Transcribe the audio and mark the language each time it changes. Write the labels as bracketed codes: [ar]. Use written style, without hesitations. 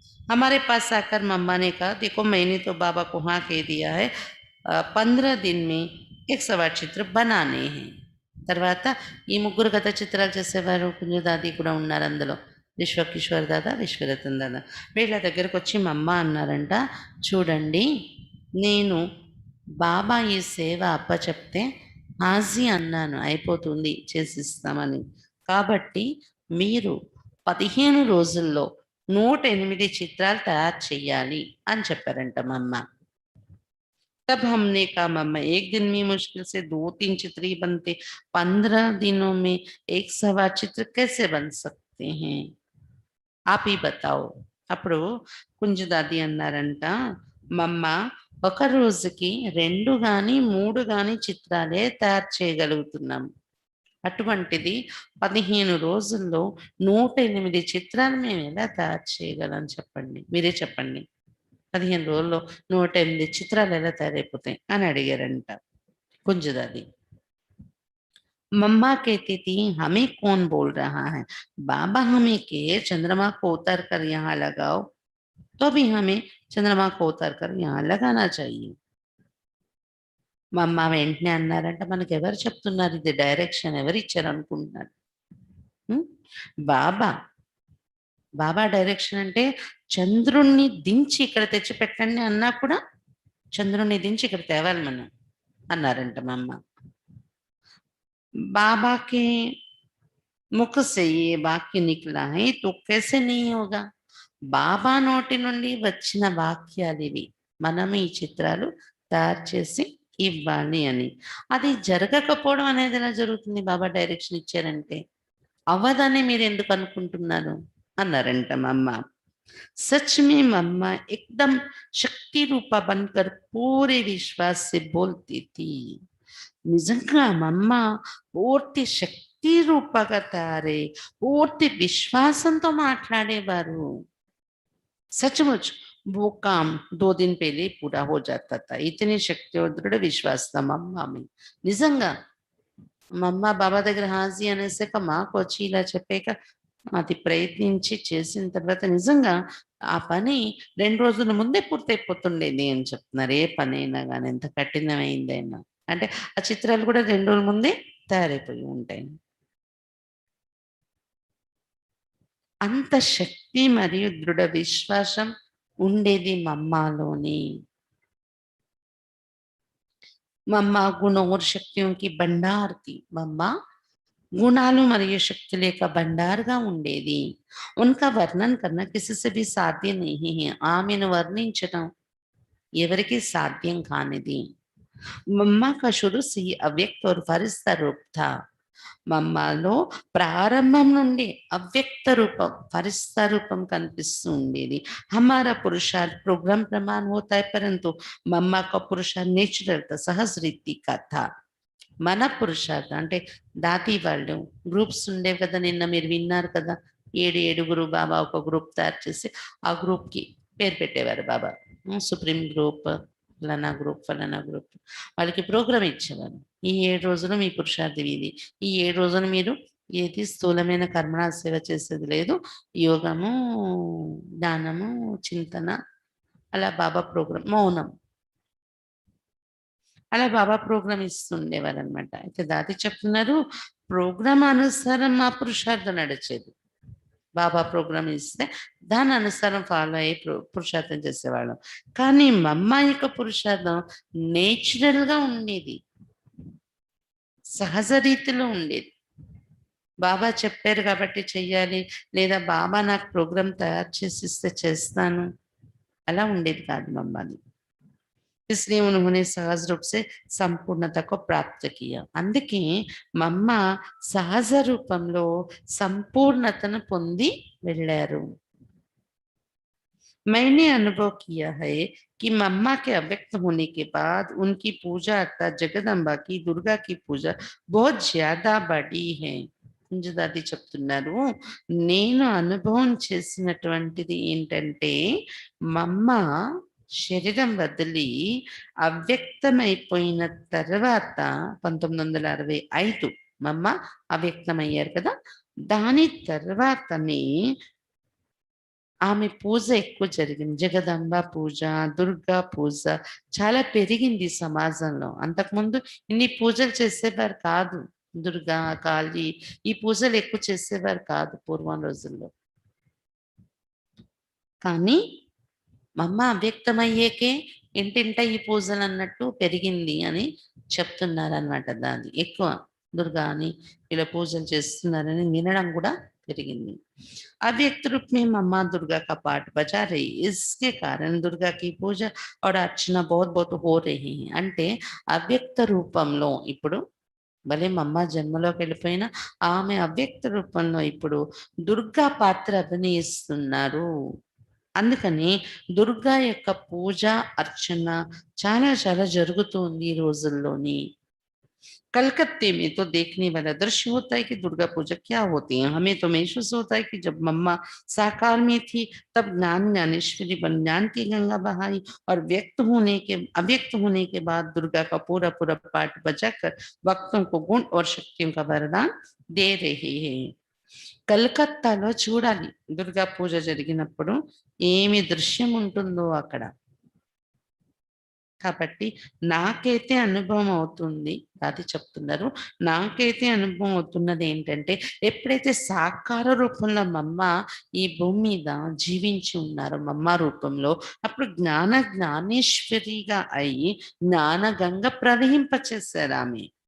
[hi] हमारे पास आकर मम्मा ने कहा, देखो मैंने तो बाबा को हाँ कह दिया है, 15 दिन में 108 चित्र बनाने हैं. [te] తర్వాత ఈ ముగ్గురు కథ చిత్రాలు చేసేవారు కుంజదాది కూడా ఉన్నారు అందులో. విశ్వకిషోర్ దాదా, విశ్వరతన్ దాదా. వీళ్ళ దగ్గరకొచ్చి మా అమ్మ అన్నారంట, "చూడండి, నేను బాబా ఈ సేవ అప్పచెప్తే హాజీ అన్నాను అయిపోతుంది చేసిస్తామని. కాబట్టి మీరు 15 రోజుల్లో 108 చిత్రాలు తయారు చెయ్యాలి" అని చెప్పారంట మా అమ్మ. [hi] तब हमने कहा मम्मा 1 दिन में मुश्किल से 2-3 चित्र ही बनते, 15 दिनों में 1 सवा चित्र कैसे बन सकते हैं? आप ही बताओ. [te] అప్పుడు కుంజదాది అన్నారంట, "మమ్మ, ఒక రోజుకి 2 గాని, 3 గాని చిత్రాలే తయారు చేయగలుగుతున్నాం. అటువంటిది 15 రోజుల్లో 108 చిత్రాలు మేమెలా తయారు చేయగలం చెప్పండి. మీరే చెప్పండి. 15 రోజుల్లో 108 చిత్రాలు ఎలా తయారైపోతాయి?" అని అడిగారంట కుంజదాది. [hi] मम्मा कहती थी, "हमें कौन बोल रहा है? बाबा हमें कहे चंद्रमा को उतार कर यहाँ लगाओ, तो भी हमें चंद्रमा को उतार कर यहाँ लगाना चाहिए." [te] మా అమ్మ వెంటనే అన్నారంట, "మనకెవరు చెప్తున్నారు ఇది డైరెక్షన్? ఎవరిచ్చారనుకుంటున్నారు? హ్మ్. బాబా. బాబా డైరెక్షన్ అంటే చంద్రుడిని దించి ఇక్కడ తెచ్చిపెట్టండి అన్నా కూడా చంద్రుడిని దించి ఇక్కడ తేవాలి మనం" అన్నారంట మా అమ్మ. [hi] बाबा के मुख से ये वाक्य निकला है तो कैसे नहीं होगा? [te] బాబా నోటి నుండి వచ్చిన వాక్యాలివి. మనం ఈ చిత్రాలు తయారు చేసి ఇవ్వాలి అని. అది జరగకపోవడం అనేది ఎలా జరుగుతుంది బాబా డైరెక్షన్ ఇచ్చారంటే? అవ్వదని మీరెందుకు అనుకుంటున్నారు? అన్నారంట మా అమ్మ. [hi] सच में मम्मा एकदम शक्ति रूपा बनकर पूरे विश्वास से बोलती थी. [te] నిజంగా మా అమ్మ పూర్తి శక్తి రూపంగా తయారై, పూర్తి విశ్వాసంతో మాట్లాడేవారు. [hi] सचमुच वो काम 2 दिन पहले पूरा हो जाता था. इतनी शक्ति और दृढ़ विश्वास था मम्मा में. [te] నిజంగా మా అమ్మ బాబా దగ్గర హాజీ అనేసాక మాకొచ్చి ఇలా చెప్పాక అది ప్రయత్నించి చేసిన తర్వాత నిజంగా ఆ పని 2 రోజుల ముందే పూర్తయిపోతుండేది అని చెప్తున్నారు. ఏ పనైనా గాని ఎంత కఠినమైందైనా. అంటే ఆ చిత్రాలు కూడా 2 రోజుల ముందే తయారైపోయి ఉంటాయి. అంత శక్తి మరియు దృఢ విశ్వాసం ఉండేది మా అమ్మలోని. మా అమ్మ గుణం [hi] और शक्तियों की भंडार थी. [te] మా అమ్మ గుణాలు మరియు శక్తుల యొక్క భండార్‌గా ఉండేది. [hi] उनका वर्णन करना किसी से भी साध्य नहीं है. [te] ఆమెను వర్ణించడం ఎవరికీ సాధ్యం కానిది. [hi] मम्मा का शुरू से ही अव्यक्त और फरिश्ता रूप था. [te] మమ్మలో ప్రారంభం నుండి అవ్యక్త రూపం, ఫరిస్తా రూపం కనిపిస్తూ ఉండేది. [hi] हमारा पुरुषार्थ प्रोग्राम प्रमाण होता है परंतु मम्मा का पुरुषार्थ नेचुरल था, सहज रीति का था. [te] మన పురుషార్థం అంటే దాతి వాళ్ళు గ్రూప్స్ ఉండేవి కదా! నిన్న మీరు విన్నారు కదా! 7, 7గురు బాబా ఒక గ్రూప్ తయారు చేసి ఆ గ్రూప్‌కి పేరు పెట్టేవారు బాబా. సుప్రీం గ్రూప్, ఫలానా గ్రూప్. వాళ్ళకి ప్రోగ్రామ్ ఇచ్చేవారు. ఈ 7 రోజులు మీ పురుషార్థం ఇది. ఈ 7 రోజులు మీరు ఏది స్థూలమైన కర్మణ సేవ చేసేది లేదు. యోగము, జ్ఞానము, చింతన అలా బాబా ప్రోగ్రామ్ మౌనం. అలా బాబా ప్రోగ్రామ్ ఇస్తుండేవారనమాట. అయితే దాది చెప్తున్నారు, ప్రోగ్రామ్ అనుసారం మా పురుషార్థం నడిచేది. బాబా ప్రోగ్రామ్ ఇస్తే దాని అనుసారం ఫాలో అయ్యి పురుషార్థం చేసేవాళ్ళం. కానీ మా అమ్మ యొక్క పురుషార్థం నేచురల్‌గా ఉండేది. సహజ రీతిలో ఉండేది. బాబా చెప్పారు కాబట్టి చెయ్యాలి, లేదా బాబా నాకు ప్రోగ్రామ్ తయారు చేసిస్తే చేస్తాను. అలా ఉండేది కాదు మా అమ్మది. [hi] इसलिए उन्होंने सहज रूप से సంపూర్ణత को प्राप्त किया. [te] అందుకే మా అమ్మ సహజ రూపంలో సంపూర్ణతను పొంది వెళ్ళారు. [hi] मैंने अनुभव किया है कि मम्मा के अव्यक्त होने के बाद उनकी पूजा अर्थात जगदम्बा की, दुर्गा की पूजा बहुत ज्यादा बढ़ी है. [te] కుంజదాది చెప్తున్నారు, నేను అనుభవం చేసినటువంటిది ఏంటంటే మమ్మ శరీరం వదిలి అవ్యక్తమైపోయిన తర్వాత 1965 మమ్మ అవ్యక్తమయ్యారు కదా! దాని తర్వాతనే ఆమె పూజ ఎక్కువ జరిగింది. జగదంబ పూజ, దుర్గా పూజ చాలా పెరిగింది సమాజంలో. అంతకుముందు ఇన్ని పూజలు చేసేవారు కాదు. దుర్గా, కాళీ ఈ పూజలు ఎక్కువ చేసేవారు కాదు పూర్వం రోజుల్లో. కానీ మమ్మ అవ్యక్తమయ్యేకే ఇంటింట ఈ పూజలన్నట్టు పెరిగింది అని చెప్తున్నారనమాట. దాన్ని ఎక్కువ దుర్గా అని ఇలా పూజలు చేస్తున్నారని వినడం కూడా పెరిగింది. [hi] अव्यक्त रूप में मम्मा दुर्गा का पाठ बजा रही इसके कारण दुर्गा की పూజ और అర్చన बहुत बहुत हो रही है. [te] అంటే అవ్యక్త రూపంలో ఇప్పుడు భలే మమ్మ జన్మలోకి వెళ్ళిపోయినా ఆమె అవ్యక్త రూపంలో ఇప్పుడు దుర్గా పాత్ర అభినయిస్తున్నారు. అందుకని దుర్గా యొక్క పూజ, అర్చన చాలా చాలా జరుగుతుంది ఈ రోజుల్లోని. [hi] कलकत्ते में तो देखने वाला दृश्य होता है कि दुर्गा पूजा क्या होती है। हमें तो महसूस होता है कि जब मम्मा साकार में थी तब ज्ञान ज्ञानेश्वरी बन ज्ञान की गंगा बहाई और अव्यक्त होने के बाद दुर्गा का पूरा पूरा पाठ बजाकर भक्तों को गुण और शक्तियों का वरदान दे रहे हैं. [te] కలకత్తాలో చూడాలి దుర్గా పూజ జరిగినప్పుడు ఏమి దృశ్యం ఉంటుందో అక్కడ. కాబట్టి నాకైతే అనుభవం అవుతుంది. అది చెప్తున్నారు. నాకైతే అనుభవం అవుతున్నది ఏంటంటే, ఎప్పుడైతే సాకార రూపంలో మమ్మ ఈ భూమి మీద జీవించి ఉన్నారో మమ్మ రూపంలో, అప్పుడు జ్ఞానేశ్వరిగా అయ్యి జ్ఞానగంగ ప్రవహింపచేశారామె.